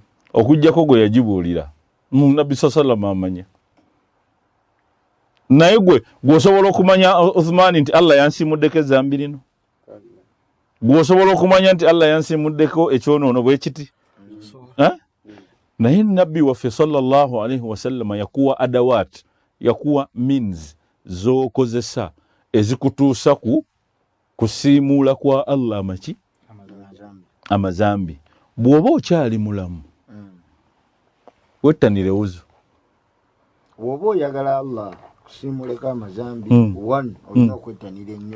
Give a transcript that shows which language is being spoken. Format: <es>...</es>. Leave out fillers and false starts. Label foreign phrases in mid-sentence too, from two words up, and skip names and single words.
<lg>Okujjako gwe yagibuulira. Nabbi sallallahu amanya. Naye gwe osobola okumanya Uthman nti Allah yansimuddeko ezambi lino? Gwe osobola okumanya nti Allah yansimuddeko ekyonoono bwe kiti? Naye nabbi waffe</lg> <ar>صلى الله عليه وسلم</ar> <lg>yakuwa adawat, yakuwa means z'okozesa ezikutuusa ku kusiimuula kwa Allah maki? Amazambi. Bw'oba okyali mulamu wettanire wuzu. Bw'oba oyagala Allah kusiimuleko amazambi olina okwettanira ennyo.</lg>